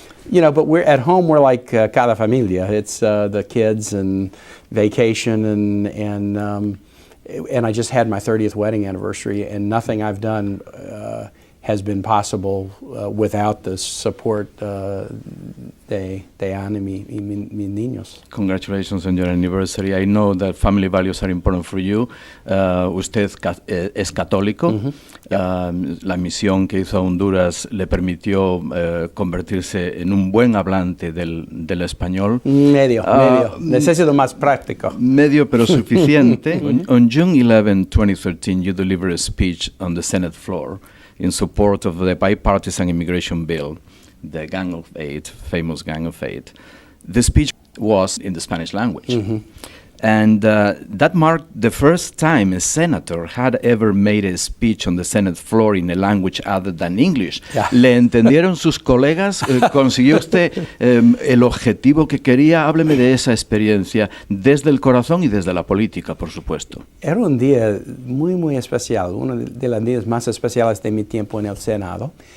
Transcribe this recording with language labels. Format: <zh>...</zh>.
<en>You know, but we're at home, we're like</en> <es>cada familia.</es> <en>It's the kids and vacation, and I just had my 30th wedding anniversary, and nothing I've done has been possible without the support</en> <es>de Anne y mis niños.</es> <en>Congratulations on your anniversary. I know that family values are important for you.</en> <es>Usted es católico. La misión que hizo a Honduras le permitió convertirse en un buen hablante del español. Medio. Necesito más práctico. Medio, pero suficiente.</es> <en>On June 11, 2013, you delivered a speech on the Senate floor in support of the bipartisan immigration bill, the Gang of Eight, famous Gang of Eight. The speech was in the Spanish language. And that marked the first time a senator had ever made a speech on the Senate floor in a language other than English.</en> <es>¿Le entendieron sus colegas? ¿Consiguió usted el objetivo que quería? Hábleme de esa experiencia desde el corazón y desde la política, por supuesto. Era un día muy, muy especial, uno de los días más especiales de mi tiempo en el Senado.</es>